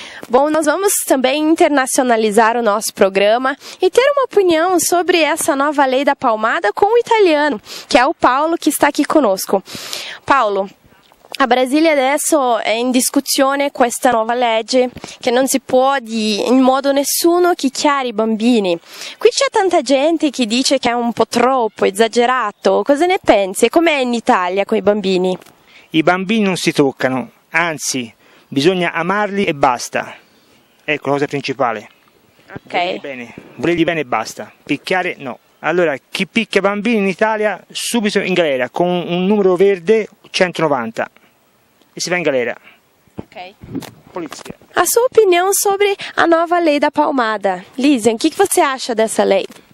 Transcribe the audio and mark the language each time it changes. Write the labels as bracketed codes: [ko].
[pt] Bom, nós vamos também internacionalizar o nosso programa e ter uma opinião sobre essa nova lei da palmada com o italiano, que é o Paolo, que está aqui conosco. [it] Paolo, a Brasília adesso è in discussione questa nuova legge che non si può in modo nessuno picchiare i bambini. Qui c'è tanta gente che dice che è un po' troppo, esagerato. Cosa ne pensi? E com'è in Italia con i bambini? I bambini non si toccano, anzi bisogna amarli e basta. Ecco la cosa principale. Ok. Volerli bene e basta. Picchiare no. Allora, chi picchia bambini in Italia subito in galera con un numero verde 190 e si va in galera. Ok. Polizia. [pt] A sua opinião sobre a nova lei da palmada. Lísia, o que você acha dessa lei?